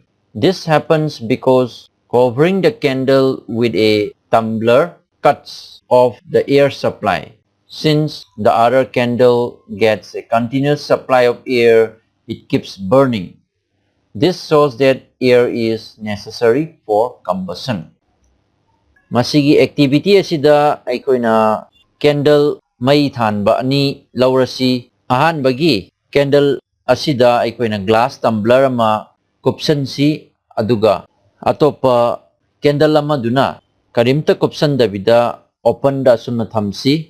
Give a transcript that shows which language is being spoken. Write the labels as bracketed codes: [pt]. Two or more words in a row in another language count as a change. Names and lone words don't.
[en] This happens because covering the candle with a tumbler cuts off the air supply. Since the other candle gets a continuous supply of air, it keeps burning. This shows that air is necessary for combustion. [mni] Masigi activity asida aikoina candle mai thanba ani laurasi ahanbagi candle asida aikoina [en] glass tumbler [mni] ama kupsansi aduga atopa candle ama duna karimta kupsan dabida open da sumna thamsi.